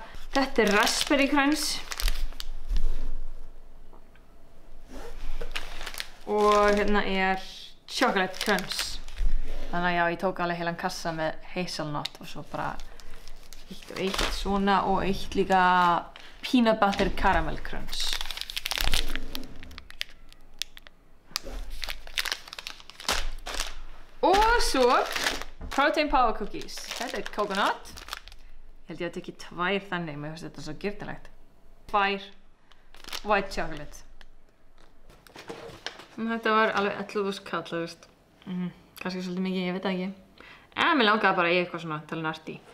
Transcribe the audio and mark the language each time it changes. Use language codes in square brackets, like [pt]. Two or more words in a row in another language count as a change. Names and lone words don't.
[is] Þetta er [en] raspberry crunch. [is] Og hérna [en] chocolate crunch. [is] Þannig að já, ég tók alveg heilan kassa með hazelnut og svo bara eitt og eitt svona og eitt líka [en] peanut butter caramel crunch. [is] Og svo [en] protein power cookies. [is] Þetta er coconut. Ég held ég að tekja 2 þannig, mér finnst þetta svo girnilegt. [en] 2 white chocolate. [is] Þetta var alveg 11.000 kall, þú veist. Kannski svolítið mikið, ég veit það ekki. En mér langaði bara í eitthvað svona til að narta í.